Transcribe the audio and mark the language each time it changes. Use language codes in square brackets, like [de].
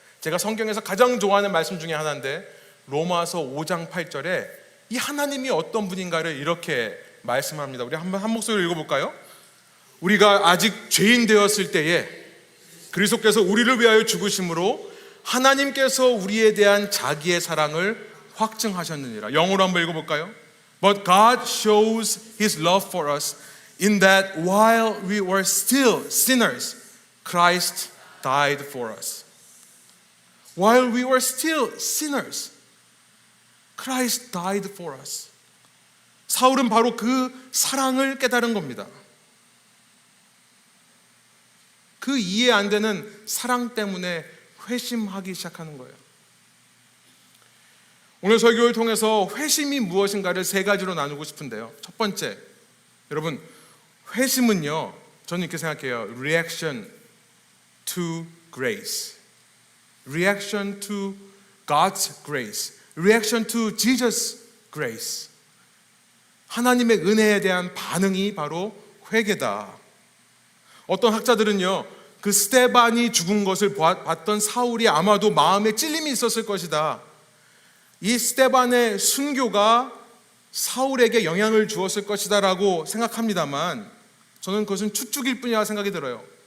[ko] 제가 성경에서 가장 좋아하는 말씀 중에 하나인데, 로마서 5장 8절에 이 하나님이 어떤 분인가를 이렇게 말씀합니다. 우리 한번 한 목소리로 읽어볼까요? 우리가 아직 죄인 되었을 때에 그리스도께서 우리를 위하여 죽으심으로 하나님께서 우리에 대한 자기의 사랑을 확증하셨느니라. 영어로 한번 읽어볼까요? [en] But God shows His love for us in that while we were still sinners, Christ died for us. While we were still sinners, Christ died for us. [ko] 사울은 바로 그 사랑을 깨달은 겁니다. 그 이해 안 되는 사랑 때문에 회심하기 시작하는 거예요. 오늘 설교를 통해서 회심이 무엇인가를 세 가지로 나누고 싶은데요. 첫 번째, 여러분, 회심은요, 저는 이렇게 생각해요. [en] Reaction to grace. Reaction to God's grace. Reaction to Jesus' grace. [ko] 하나님의 은혜에 대한 반응이 바로 회개다. 어떤 학자들은요, 그 스데반이 죽은 것을 봤던 사울이 아마도 마음에 찔림이 있었을 것이다. 이 스데반의 순교가 사울에게 영향을 주었을 것이다 라고 생각합니다만, 저는 그것은 추측일 뿐이라 생각이 들어요.